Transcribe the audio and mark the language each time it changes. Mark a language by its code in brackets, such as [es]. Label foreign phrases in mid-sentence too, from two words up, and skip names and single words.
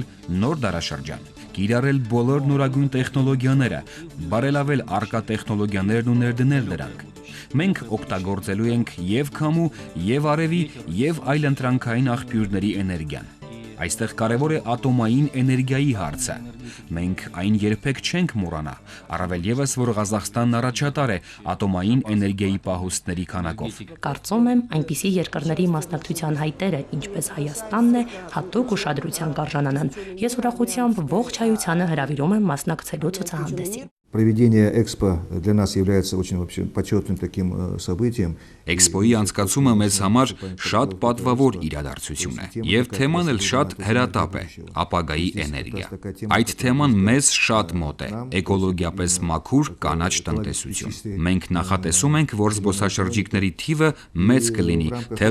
[hy] նոր դարաշրջան, կիրառել բոլոր նորագույն տեխնոլոգիաները, բարելավել առկա տեխնոլոգիաներն ու ներդնել դրանք։ Մենք օգտագործելու ենք եւ քամու, եւ արևի, եւ այլ ընտրանքային աղբյուրների էներգիան։ Այստեղ կարևոր է ատոմային էներգիայի հարցը։ Մենք այն երբեք չենք մոռանա, առավել ևս, որ Ղազախստանն առաջատար է ատոմային էներգիայի պահոստների քանակով։ Կարծում եմ, այնպիսի երկրների մասնակցության հայտերը, ինչպես Հայաստանն է, հատուկ уշադրության կարժանանան։ Ես ուրախությամբ ողջ հայությանը հրավիրում եմ մասնակցելու ցուցահանդեսին։ [ru] Проведение Экспо для нас является очень вообще почетным таким событием. [hy] Էքսպոյի անցկացումը մեզ համար շատ պատվավոր իրադարձություն է, եւ թեման էլ շատ հրատապ է՝ ապագայի էներգիա։ Այդ թեման մեզ շատ մոտ է՝ էկոլոգիապես մաքուր կանաչ տնտեսություն։ Մենք նախատեսում ենք, որ զբոսաշրջիկների թիվը մեծ կլինի թե